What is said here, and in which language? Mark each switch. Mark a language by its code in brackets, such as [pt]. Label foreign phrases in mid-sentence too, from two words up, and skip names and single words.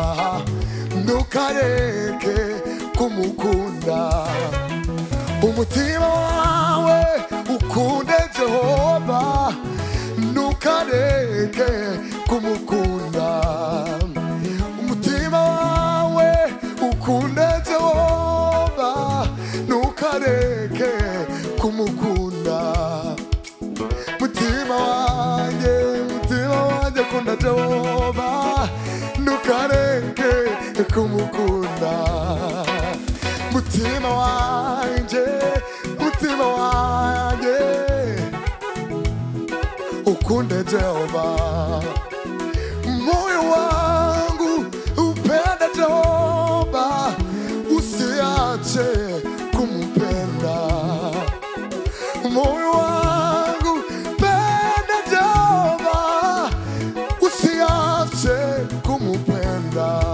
[rw] ntukareke kumukunda umutima wawe ukunde Jehova ntukareke kumukunda umutima wawe ukunde Jehova ntukareke kumukunda mutima wanjye kunda Jehova ntukareke kumukunda mutima wanje, mutima wanje ukunde Jehova. [sw] Moyo wangu upenda Jehova, usiache kumpenda. Moyo wangu penda Jehova, usiache kumpenda.